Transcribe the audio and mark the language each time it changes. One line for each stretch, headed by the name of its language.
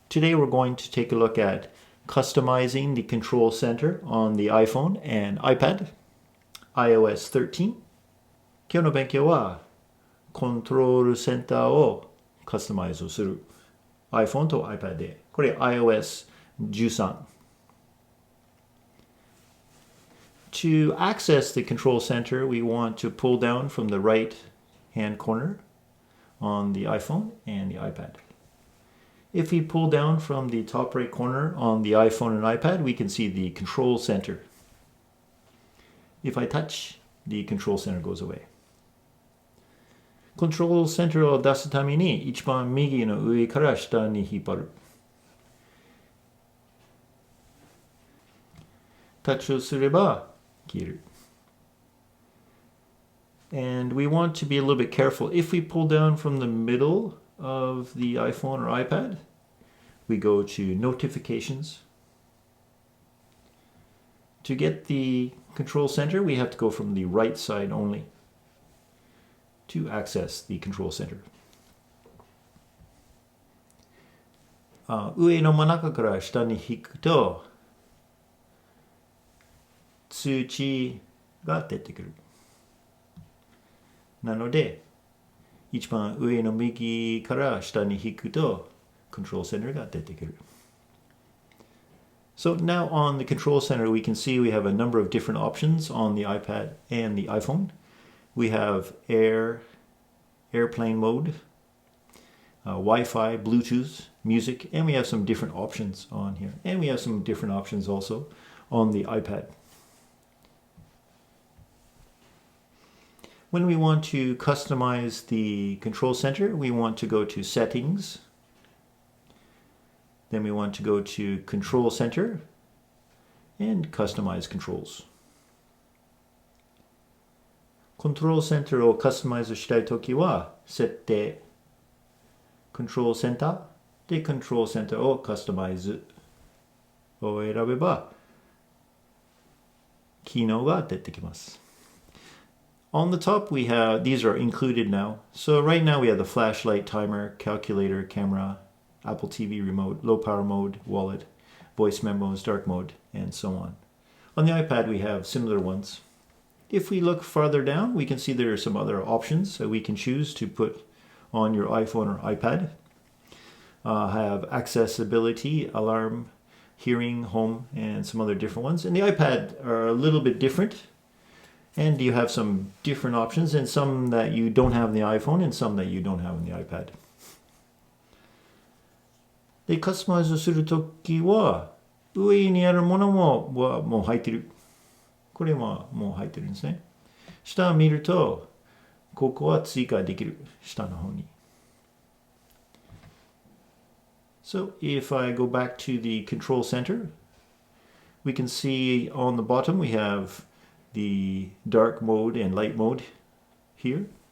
English: Today we're going to take a look at customizing the control center on the iPhone and iPad, iOS 13.
Japanese: 今日の勉強はコントロールセンターをカスタマイズする iPhone と iPad で、これ iOS 13.
English: To access the control center, we want to pull down from the right hand corner on the iPhone and the iPad. If we pull down from the top right corner on the iPhone and iPad, we can see the control center. If I touch, the control center goes away.
Japanese: コントロールセンターを出すために一番右の上から下に引っ張る。タッチをすれば消える。
English: And we want to be a little bit careful. If we pull down from the middle of the iPhone or iPad, we go to Notifications. To get the control center, we have to go from the right side only to access the control center.
Japanese: 上の真ん中から下に引くと通知が出てくる。なので、一番上の右から下に引くと control center が出てくる。
English: So now on the control center, we can see we have a number of different options on the iPad and the iPhone. We have airplane mode, Wi-Fi, Bluetooth, music, and we have some different options on here. And we have some different options also on the iPad. When we want to customize the control center, we want to go to Settings. Then we want to go to Control Center and Customize Controls.
Japanese: コントロールセンターをカスタマイズしたいときは、設定、Control Center で Control Center をカスタマイズを選べば、機能が出てきます。
English: On the top, we have, these are included now. So right now we have the flashlight, timer, calculator, camera, Apple TV remote, low power mode, wallet, voice memos, dark mode, and so on. On the iPad, we have similar ones. If we look farther down, we can see there are some other options that we can choose to put on your iPhone or iPad. Have accessibility, alarm, hearing, home, and some other different ones. And the iPad are a little bit different. And you have some different options, and some that you don't have in the iPhone, and some that you don't have in the iPad.
Japanese: で、カスタマイズするときは、上にあるものもう入ってる。これはもう入ってるんですね。下を見ると、ここは追加できる。下の方に。
English: So, if I go back to the control center, we can see on the bottom we have the dark mode and light mode here.